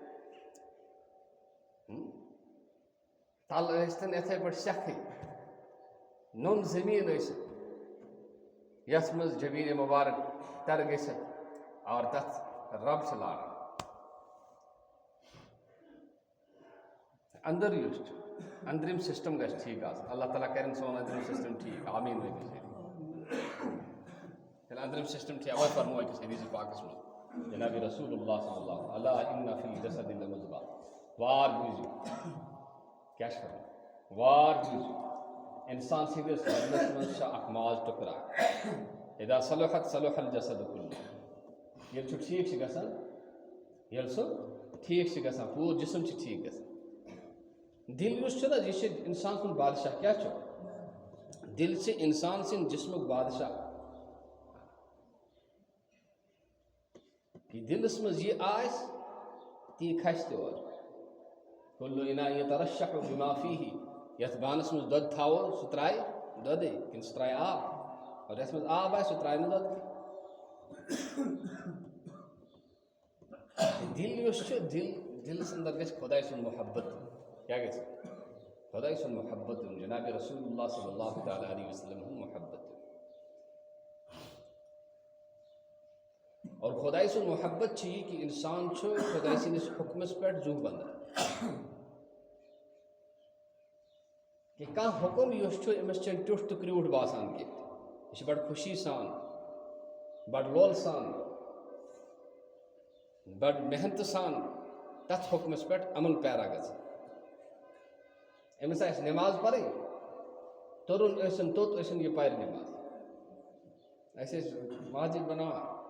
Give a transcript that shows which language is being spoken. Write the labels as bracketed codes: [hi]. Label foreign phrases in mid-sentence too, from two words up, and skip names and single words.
[ks] تل ٲسۍتن یِتھَے پٲٹھۍ سٮ۪کھٕے نوٚن زٔمیٖن ٲسِتھ یتھ منٛز جبیٖن مُبارک تر گٔژھِتھ اور تتھ رب چھِ لاران اندر یُس چھُ أنٛدرِم سسٹم گژھِ ٹھیٖک آسُن اللہ تعالیٰ کرن سون أنٛدرِم سسٹم ٹھیٖک آمیٖن ؤنِو ییٚلہِ أنٛدرِم سسٹم ٹھیٖک اوے فرمو أکِس حدیٖث پاکس منٛز جناب رسول اللہ [ar] صلی اللہ الا ان فی الجسد لمضغہ [ks] وار بوٗزِو کیٛاہ چھُ فرمان وار بوٗزِو انسان سٕنٛدِس بدنس منٛز چھُ اکھ ماز ٹُکرا [ar] اذا صلحت صلح الجسد كله [ks] ییٚلہِ سُہ ٹھیٖک چھُ گژھان ییٚلہِ سُہ ٹھیٖک چھُ گژھان پوٗرٕ جسم چھُ ٹھیٖک گژھان دل یُس چھُ نہ یہِ چھُ انسان سُنٛد بادشاہ کیٛاہ چھُ دل چھُ انسان سٕنٛدِ جسمُک بادشاہ یہِ دلس منٛز یہِ آسہِ تی کھسہِ تہِ اورٕ [ar] كل اناء يترشح بما فيه [ks] یتھ بانس منٛز دۄد تھاوو سُہ ترٛایہِ دۄدٕے کِنہٕ سُہ ترٛایہِ آب اور یتھ منٛز آب آسہِ سُہ ترٛایہِ نہٕ دۄد کینٛہہ دل یُس چھُ دلس انٛدر گژھِ خۄداے سُنٛد محبت کیٛاہ گژھِ خۄداے سُنٛد محبت یُن جناب رسول اللہ [ar] صلی اللہ تعالیٰ علیہ وسلم [ks] ہُنٛد محبت یُن اور خۄداے سُنٛد محبت چھُ یہِ کہِ انسان چھُ خۄداے سٕنٛدِس حُکمس پٮ۪ٹھ زُو بنٛدان کہ کانٛہہ حُکم یُس چھُ أمِس چھُنہٕ ٹیوٚٹھ تہٕ کرٛیوٗٹھ باسان کینٛہہ یہِ چھُ بڑٕ خوشی سان بڑٕ لولہٕ سان بڑٕ محنتہٕ سان تتھ حُکمس پٮ۪ٹھ عمل پیرا گژھان أمِس آسہِ نٮ۪ماز پرٕنۍ تُرُن ٲسِن توٚت ٲسِن یہِ پرِ نٮ۪ماز اَسہِ ٲسۍ مسجد بناوان